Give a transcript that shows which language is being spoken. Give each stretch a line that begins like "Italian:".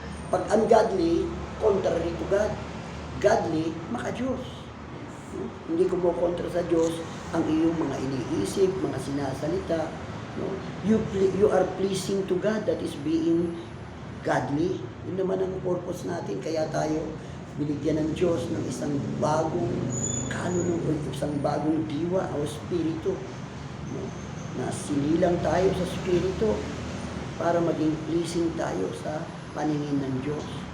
English: Pag ungodly, contrary to God.
Filipino: Godly, maka-Diyos. Hindi kumukontra sa Diyos ang iyong mga iniisip, mga sinasalita. No?
English: You are pleasing to God, that is being godly.
Filipino: Yun naman ang purpose natin. Kaya tayo binigyan ng Diyos ng isang bagong kanon, isang bagong diwa o spirito. No? Na sinilang tayo sa spirito para maging pleasing tayo sa paningin ng Diyos.